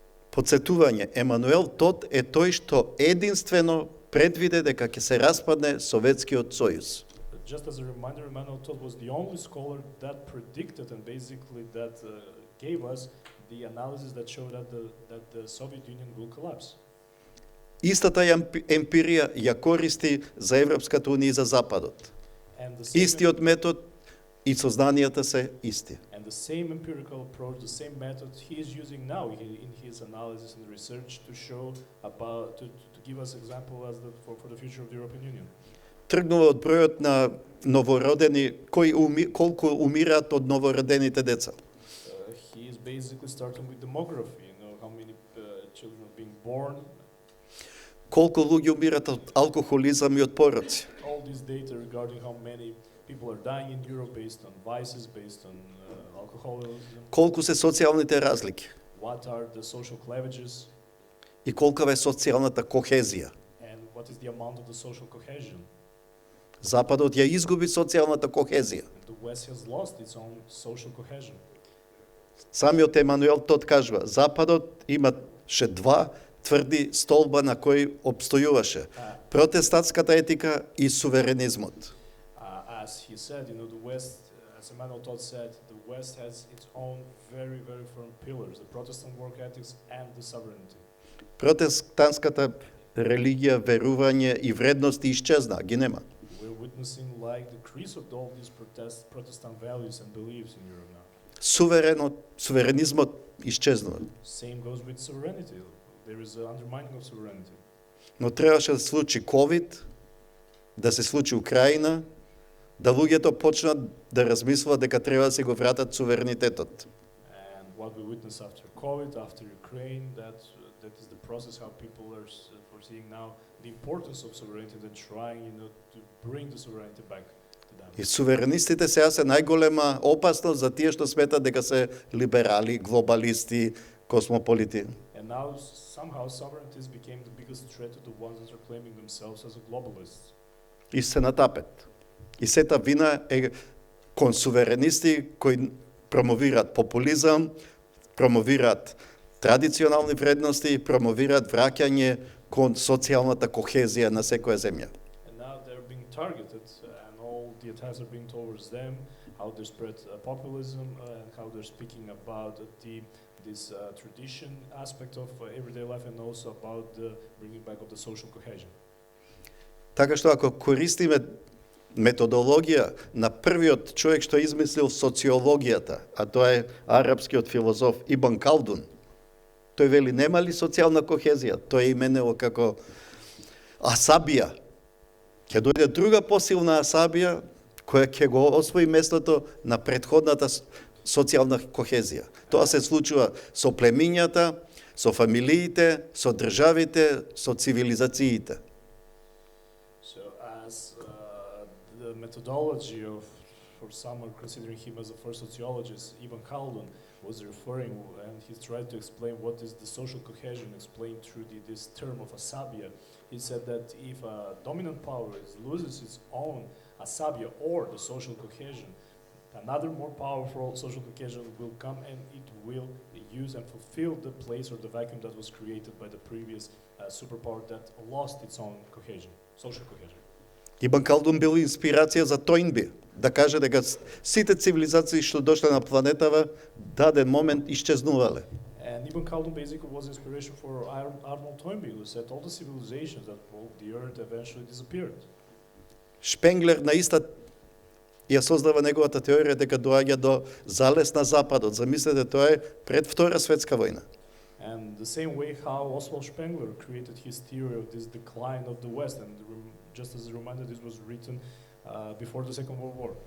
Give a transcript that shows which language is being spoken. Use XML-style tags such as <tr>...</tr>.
<mk>Подсетување, Емануел Тот е тој што единствено предвиде дека ќе се распадне Советскиот сојуз.</mk> <en>Just as a reminder, Emmanuel Todt was the only scholar that predicted and basically that gave us the analysis that showed that the Soviet Union will collapse.</en> <mk>Истата емпирија ја користи за Европската Унија и за Западот.</mk> <en>And the same,</en> <mk>Истиот метод и сознанијата се исти.</mk> <en>And the same empirical approach, the same method he is using now in his analysis and research to show about, to give us example as for the future of the European Union.</en> <mk>Тргнува од бројот на новородени, колку умираат од новородените деца.</mk> <en>He is basically starting with demography, how many children are being born.</en> <mk>Колку луѓе умираат од алкохолизам и од пороци.</mk> <en>All this data regarding how many people are dying in Europe based on vices, based on alcoholism.</en> <mk>Колку се социјалните разлики</mk> <en>What are the social cleavages</en> <mk>и колкава е социјалната кохезија.</mk> <en>and what is the amount of the social cohesion?</en> <mk>Западот ја изгуби социјалната кохезија.</mk> <en>The West has lost its own social cohesion.</en> <mk>Самиот Емануел Тот кажува, Западот имаше два тврди столба на кои обстојуваше. Протестантската етика и суверенизмот.</mk> <en>As he said, the West, as Emmanuel Todd said, the West has its own very, very firm pillars, the Protestant work ethics and the sovereignty.</en> <mk>Протестантската религија, верување и вредности исчезна, ги нема.</mk> <en>We're witnessing like the decrease of all these Protestant values and beliefs in Europe now.</en> <mk>Суверенизмот исчезнува.</mk> <en>Same goes with sovereignty. There is an undermining of sovereignty.</en> <mk>Но требаше да се случи ковид, да се случи Украина, да луѓето почнат да размислуваат дека треба да се го вратат суверенитетот.</mk> <en>And what we witness after COVID, after Ukraine, that is the process how people are foreseeing now the importance of sovereignty and trying, to bring the sovereignty back to them.</en> <mk>И суверенистите сега се најголема опасност за тие што сметат дека се либерали, глобалисти, космополити.</mk> <en>And now somehow sovereignties became the biggest threat to the ones that are claiming themselves as a globalists.</en> <mk>И се натапет. И сета вина е кон суверенисти кои промовираат популизам, промовираат традиционални вредности, промовираат враќање кон социјалната кохезија на секоја земја.</mk> <en>And now they're being targeted, and all the attacks are being towards them, how they spread populism, and how they're speaking about this tradition aspect of everyday life, and also about the bringing back of the social cohesion.</en> <mk>Така што ако користиме методологија на првиот човек што измислил социологијата, а тоа е арапскиот филозоф Ибн Калдун, тој вели нема ли социјална кохезија? Тој е именело како асабија. Ќе дојде друга посилна асабија која ќе го освои местото на претходната социјална кохезија. Тоа се случува со племињата, со фамилиите, со државите, со цивилизациите.</mk> <en>So as the methodology for some are considering him as the first sociologist, Ibn Khaldun was referring, and he tried to explain what is the social cohesion explained through this term of asabia. He said that if a dominant power loses its own asabia or the social cohesion, another more powerful social cohesion will come and it will use and fulfill the place or the vacuum that was created by the previous superpower that lost its own cohesion, social cohesion.</en> <mk>Ибн Калдун бил инспирација за Тојнби, да каже дека сите цивилизации што дошле на планетава даден момент исчезнувале.</mk> <en>And Ibn Khaldun basically was inspiration for Arnold Toynbee, who said all the civilizations that walked the earth eventually disappeared.</en> <mk>Шпенглер наиста ја создава неговата теорија дека доаѓа до залез на Западот. Замислете, тоа е пред Втора светска војна.</mk> <en>And the same way how Oswald Spengler created his theory of this decline of the West, and just as a reminder, this was written before the Second World War.</en>